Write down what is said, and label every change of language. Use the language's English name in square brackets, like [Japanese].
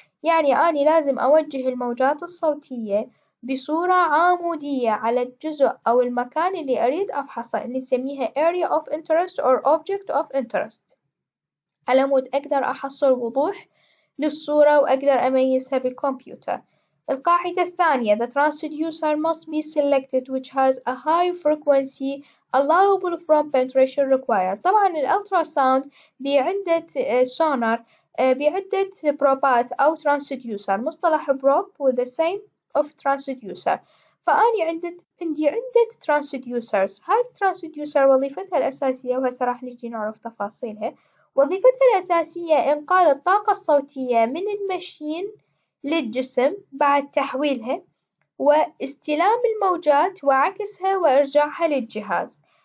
[Arabic] يعني أني لازم أوجه الموجات الصوتية بصورة عمودية على الجزء أو المكان اللي أريد أفحصه اللي نسميها [English] area of interest or object of interest [Arabic] على مود أقدر أحصل وضوح للصورة وأقدر أميزها بالكمبيوتر. القاعدة الثانية [English] the transducer must be selected which has a high frequency allowable from penetration required. [Arabic] طبعا الألتراساوند بعدة سونار بعدة بروبات أو transducer. مصطلح بروب [English] with the same of transducer. [Arabic] فأني عندي عدة transducers. هاي الترانسديوسر وظيفتها الأساسية وهسه راح نجي نعرف تفاصيلها. وظيفتها الأساسية إنقال الطاقة الصوتية من المشين للجسم بعد تحويلها واستلام الموجات وعكسها وإرجاعها للجهاز.